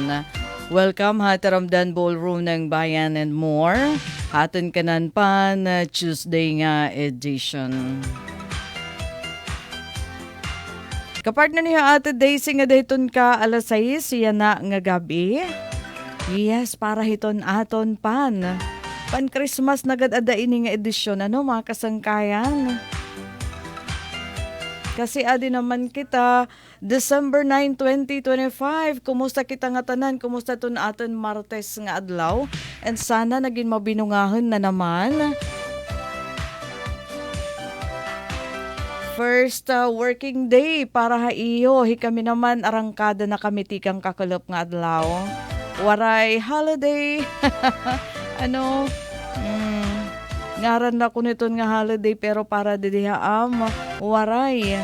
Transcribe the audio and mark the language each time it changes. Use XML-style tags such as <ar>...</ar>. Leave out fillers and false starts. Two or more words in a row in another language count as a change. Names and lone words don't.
<war>Welcome ha, Taramdan Ballroom ng Bayan</war> <en>and more.</en> <war>Haton kanan pa na Tuesday nga edition. Kapartner niyo Ate Daisy nga dayton ka alas 6, siya na nga gabi. Yes, para hiton aton pan. Pan-Christmas nagad-ada ini nga edisyon, ano mga kasangkayan. Kasi adi naman kita, December 9, 2025, kumusta kita nga tanan, kumusta ito na aton Martes nga adlaw,</war> <tl>and sana naging mabinungahan na naman.</tl> <en>First working day</en> <war>para ha iyo, kami naman arangkada na kami tikang kakulop nga adlaw. Waray holiday. Ano, ngaran na ko nito nga holiday pero para didihaam, waray.</war>